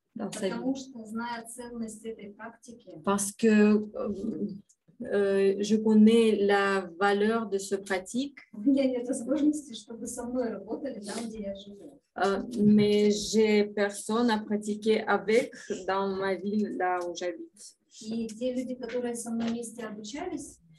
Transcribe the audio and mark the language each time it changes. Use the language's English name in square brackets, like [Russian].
[Russian] Потому что, зная ценность этой практики, [French] Parce que je connais la valeur de ce pratique, [Russian] у меня нет возможности, чтобы со мной работали там, где я живу. [French] mais j'ai personne à pratiquer avec dans ma ville, là où j'habite. [Russian] И те люди, которые со мной вместе обучались,